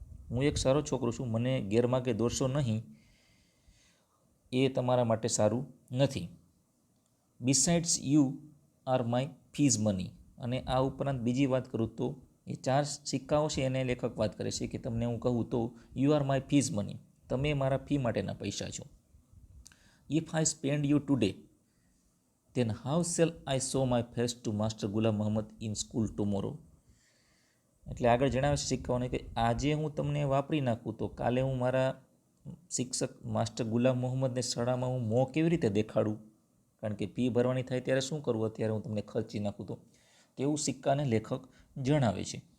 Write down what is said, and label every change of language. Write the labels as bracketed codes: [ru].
[gu] હું એક સારો છોકરો છું, મને ગેરમાર્ગે દોરશો નહીં, એ તમારા માટે સારું નથી. [en] Besides you are my fees money. [gu] અને આ ઉપરાંત બીજી વાત કરું તો એ 4 સિક્કાઓ છે એને લેખક વાત કરે છે કે તમને હું કહું તો [en] you are my fees money, [gu] તમે મારા ફી માટેના પૈસા છો. [en] If I spend you today then how shall I show my face to Master Ghulam Muhammad in school tomorrow? [gu] એટલે આગળ જણાવે છે સિક્કાઓને કે આજે હું તમને વાપરી નાખું તો કાલે હું મારા શિક્ષક માસ્ટર ગુલામ મોહમ્મદને શાળામાં હું મોં કેવી રીતે દેખાડું, કારણ કે ફી ભરવાની થાય ત્યારે શું કરવું, અત્યારે હું તમને ખર્ચી નાખું તો એવું સિક્કાને લેખક જણાવે છે.